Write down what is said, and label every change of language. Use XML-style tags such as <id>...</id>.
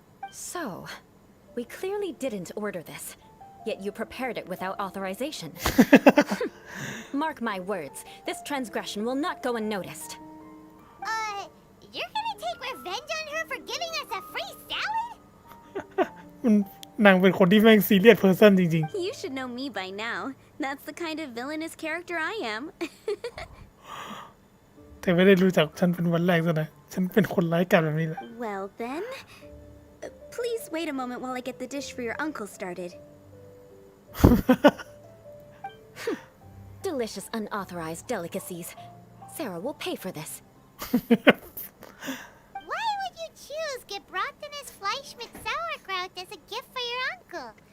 <en>So, we clearly didn't order this. Yet you prepared it without authorization. Mark my words, this transgression will not go unnoticed. You're gonna take revenge on her for giving us a free salad?</en> <th>นางเป็นคนที่แม่งซีเรียสเพอร์ซันจริง</th> <en>You should know me by now. That's the kind of villainous character I am.</en> <th>ๆ เธอไม่ได้รู้จักฉันเป็นวันแรกซะนะฉันเป็นคนร้ายกาจแบบนี้แหละ</th> <en>Well then, please wait a moment while I get the dish for your uncle started. Delicious unauthorized delicacies. Sarah will pay for this. Why would you choose gebratenes Fleisch mit Sauerkraut as a gift for your uncle?</en>